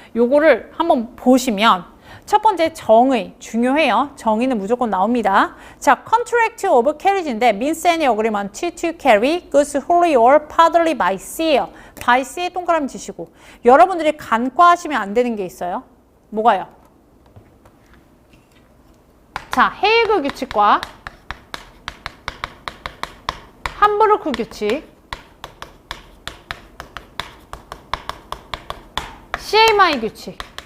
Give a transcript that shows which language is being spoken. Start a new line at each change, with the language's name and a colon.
Korean: 요거를 한번 보시면 첫 번째 정의, 중요해요. 정의는 무조건 나옵니다.
English: 자, contract of carriage인데 means any agreement to carry goods wholly or partly by sea. by sea
Korean: 에 동그라미 치시고 여러분들이 간과하시면 안 되는 게 있어요. 뭐가요? 자, 헤이그 규칙과 함부르크 규칙, CMI 규칙.